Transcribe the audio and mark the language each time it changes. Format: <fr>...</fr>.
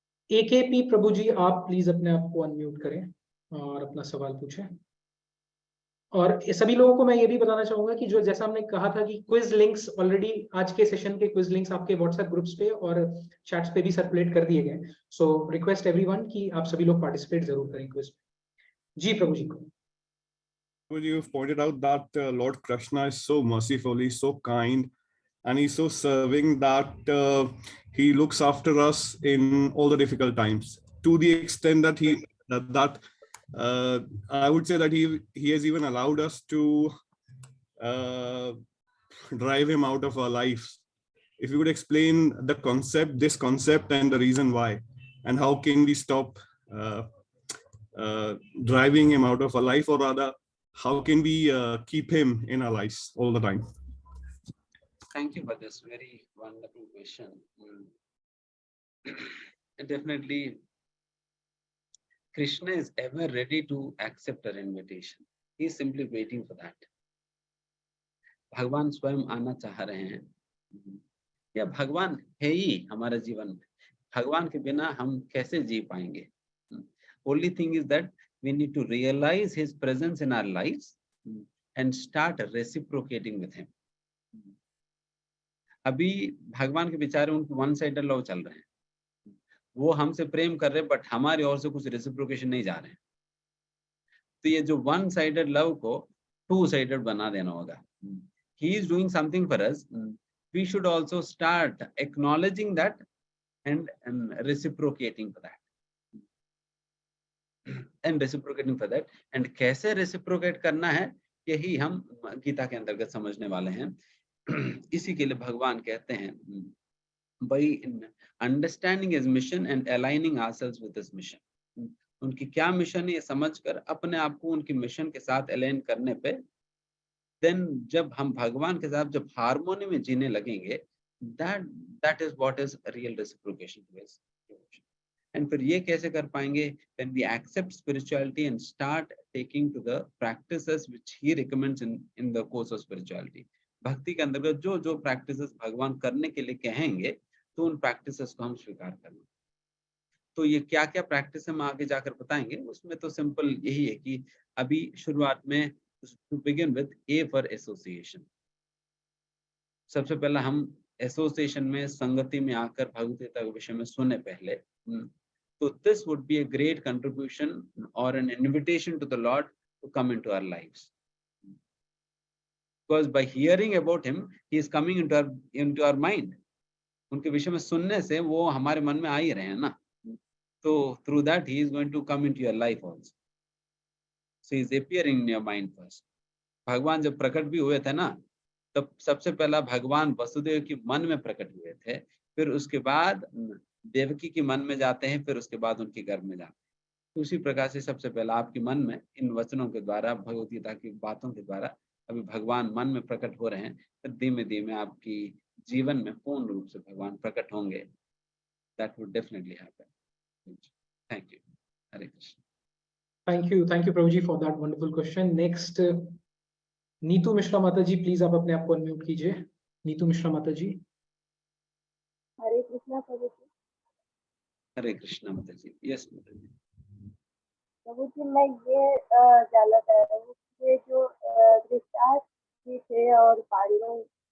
<hi>AKP प्रभु जी, आप please अपने आप को अनम्यूट करें और अपना सवाल पूछें। और सभी लोगों को मैं ये भी बताना चाहूंगा कि जो जैसा हमने कहा था कि क्विज लिंक्स ऑलरेडी आज के सेशन के क्विज लिंक्स आपके व्हाट्सएप ग्रुप्स पे और चैट्स पे भी सर्कुलेट कर दिए गए।</hi> <en>so request everyone</en> <hi>कि आप सभी लोग पार्टिसिपेट जरूर करें क्विज में। जी प्रभु जी को।</hi> <en>You've pointed out that Lord Krishna is so merciful, he's so kind, and he's so serving that he looks after us in all the difficult times. To the extent that I would say that he has even allowed us to drive him out of our lives. If you would explain this concept and the reason why, and how can we stop driving him out of our life, or rather, how can we keep him in our lives all the time? Thank you for this very wonderful question. Definitely, Krishna is ever ready to accept our invitation. He is simply waiting for that.</en> <hi>भगवान स्वयं आना चाह रहे हैं, या भगवान है ही हमारे जीवन में। भगवान के बिना हम कैसे जी पाएंगे?</hi> <en>Only thing is that we need to realize his presence in our lives and start reciprocating with him.</en> <hi>अभी भगवान के विचार उनके वन साइडेड लव चल रहे हैं, वो हमसे प्रेम कर रहे हैं बट हमारी ओर से कुछ रेसिप्रोकेशन नहीं जा रहे हैं। तो ये जो वन साइडेड लव को टू साइडेड बना देना होगा।</hi> <en>He is doing something for us. We should also start acknowledging that and reciprocating for that. And reciprocating for that.</en> <hi>And कैसे reciprocate करना है, यही हम गीता के अंतर्गत समझने वाले हैं। इसी के लिए भगवान कहते हैं,</hi> <en>by understanding his mission and aligning ourselves with his mission.</en> <hi>उनकी क्या मिशन है ये समझकर अपने आप को उनकी मिशन के साथ अलाइन करने पे देन जब हम भगवान के साथ जब हार्मोनी में जीने लगेंगे,</hi> <en>that is what is real reciprocation to his devotion.</en> <hi>And फिर ये कैसे कर पाएंगे?</hi> <en>When we accept spirituality and start taking to the practices which he recommends in the course of spirituality.</en> <hi>भक्ति के अंतर्गत जो जो practices भगवान करने के लिए कहेंगे तो उन practices को हम स्वीकार करना। तो ये क्या क्या practice हम आगे जाकर बताएंगे। उसमें तो सिंपल यही है कि अभी शुरुआत में</hi> <en>to begin with A for association.</en> <hi>सबसे पहला हम एसोसिएशन में संगति में आकर भगवद्गीता के विषय में सुने पहले, तो</hi> <en>this would be a great contribution or an invitation to the Lord to come into our lives. Because by hearing about him, he is coming into our mind.</en> <hi>उनके विषय में सुनने से वो हमारे मन में आ ही रहे हैं ना, तो</hi> <en>through that he is going to come into your life also. So he is appearing in your mind first.</en> <hi>भगवान जब प्रकट भी हुए थे ना, तब सबसे पहला भगवान वसुदेव के मन में प्रकट हुए थे, फिर उसके बाद देवकी के मन में जाते हैं, फिर उसके बाद उनके गर्भ में जाते हैं। उसी प्रकार से सबसे पहला आपके मन में इन वचनों के द्वारा, भगवत गीता की बातों के द्वारा अभी भगवान मन में प्रकट हो रहे हैं, फिर धीमे धीमे आपकी जीवन में पूर्ण रूप से भगवान प्रकट होंगे।</hi> <en>That would definitely happen. Thank you. Hare Krishna. Thank you Prabhuji for that wonderful question.</en> <hi>Next, Neetu Mishra माता जी, प्लीज आप अपने आप को अनम्यूट कीजिए। नीतू मिश्रा माता जी। हरे कृष्णा प्रभु जी। हरे कृष्णा माता जी। यस माता जी। प्रभु जी, मैं ये जानना चाह रहा हूँ, ये जो धृतराष्ट्र जी थे और पांडव,</hi>